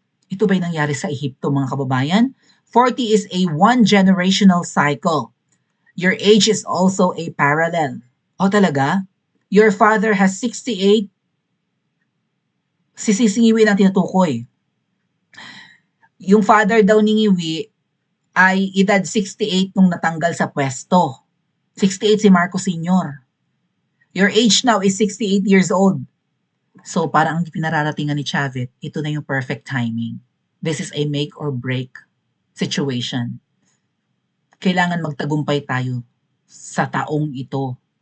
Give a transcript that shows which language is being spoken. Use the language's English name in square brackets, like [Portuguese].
[Filipino] Ito ba'y nangyari sa Ehipto, mga kababayan? [English] 40 is a one-generational cycle. Your age is also a parallel. [Filipino] Talaga? [English] Your father has 68. [Filipino] Si Ngiwi ang tinutukoy. Yung father daw ni Ngiwi ay edad 68 nung natanggal sa pwesto. 68 si Marcos Sr. [English] Your age now is 68 years old. [Filipino] So, parang ang pinararatingan ni Chavit, ito na yung perfect timing. [English] This is a make or break situation. [Filipino] Kailangan magtagumpay tayo sa taong ito.